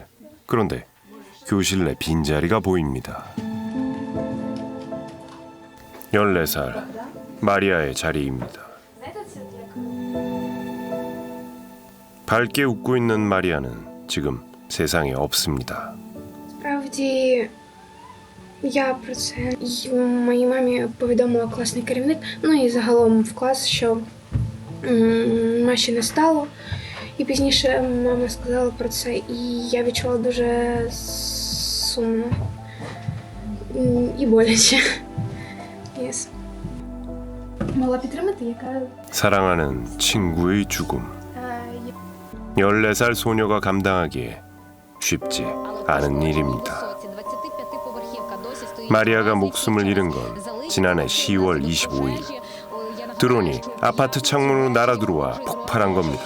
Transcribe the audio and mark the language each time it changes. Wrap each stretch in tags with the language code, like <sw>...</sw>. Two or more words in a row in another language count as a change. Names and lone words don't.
<ko>그런데 교실 내 빈자리가 보입니다. 14살 마리아의 자리입니다. 밝게 웃고 있는 마리아는 지금 세상에 없습니다.</ko> <uk>Справді, я про це й моїй мамі повідомила класний керівник, ну і загалом в клас, що Маші не стало. І пізніше мама сказала про це, і я відчула дуже сумно і боляче. Yes. Могла підтримати, яка</uk> <ko>사랑하는 친구의 죽음. 14살 소녀가 감당하기에 쉽지 않은 일입니다. 마리아가 목숨을 잃은 건 지난해 10월 25일. 드론이 아파트 창문으로 날아들어와 폭발한 겁니다.</ko>